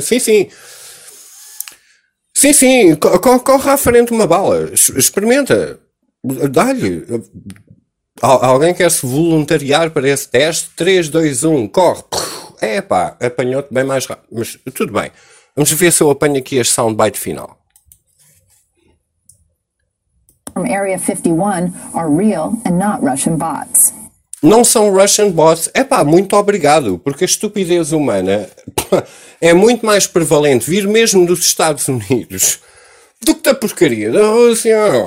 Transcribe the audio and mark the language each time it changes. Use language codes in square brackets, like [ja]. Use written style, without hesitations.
[pt] Sim, sim. Sim, sim. Corre à frente uma bala. Experimenta. Dá-lhe. Alguém quer se voluntariar para esse teste? 3, 2, 1, corre. Epá, apanhou-te bem mais rápido. Mas tudo bem. Vamos ver se eu apanho aqui este soundbite final. [en] From Area 51 are real and not Russian bots. [pt] Não são [en] Russian bots. [pt] Epá, muito obrigado, porque a estupidez humana é muito mais prevalente vir mesmo dos Estados Unidos do que da porcaria da Rússia.